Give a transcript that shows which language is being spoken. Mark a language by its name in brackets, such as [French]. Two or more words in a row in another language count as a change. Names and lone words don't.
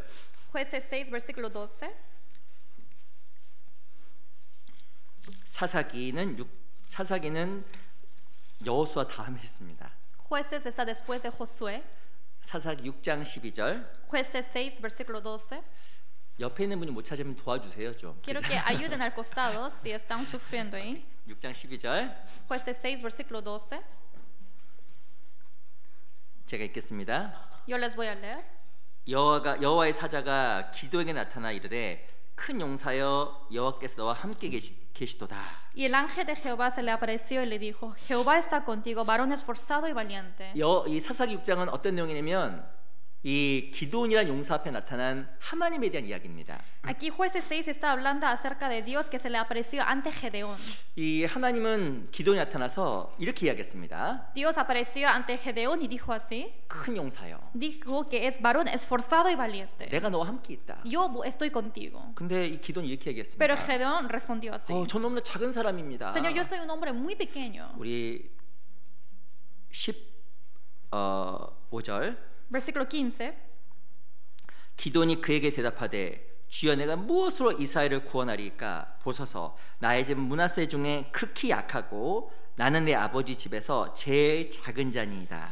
[Spanish] Jueces 6, versículo 12. [Korean] 사사기는 여호수아 다음에 있습니다. [Spanish] Jueces está después de Josué. [Korean] 사사기 6장 12절. [Spanish] Jueces 6, versículo 12. [Korean] 옆에 있는 분이 못 찾으면 도와주세요 좀. [Spanish] Quiero que ayuden al costado si están sufriendo ahí. [Korean] 6장 12절. [Spanish] Jueces 6, versículo 12. [Korean] 제가 읽겠습니다. [Spanish] Yo les voy a leer. [Korean] 여호와의 사자가 기도에게 나타나 이르되 큰 용사여 여호와께서 너와 함께 계시도다. [Spanish] Y el ángel de Jehová se le apareció y le dijo: Jehová está contigo, varón esforzado y valiente. [Korean] 이 사사기 6장은 어떤 내용이냐면 이 기드온이라는 용사 앞에 나타난 하나님에 대한 이야기입니다. [Spanish] Aquí Jueces 6 está hablando acerca de Dios que se le apareció ante Gedeón. [Korean] 이 하나님은 기드온이 나타나서 이렇게 이야기했습니다. [Spanish] Dios apareció ante Gedeón y dijo así: [Korean] 큰 용사여, [Spanish] dijo que es varón esforzado y valiente. [Korean] 내가 너와 함께 있다. [Spanish] Yo estoy contigo. [Korean] 근데 이 기드온이 이렇게 얘기했습니다. [Spanish] Pero Gedeón respondió así: [Korean] 저 너무나 작은 사람입니다. [Spanish] Señor, yo soy un hombre muy pequeño. [Korean] 우리 15절 [Spanish] Versículo 15. [Korean] 기드온이 그에게 대답하되 주여 내가 무엇으로 이스라엘을 구원하리까 보소서 나의 집 므낫세 중에 극히 약하고 나는 내 아버지 집에서 제일 작은 자니이다.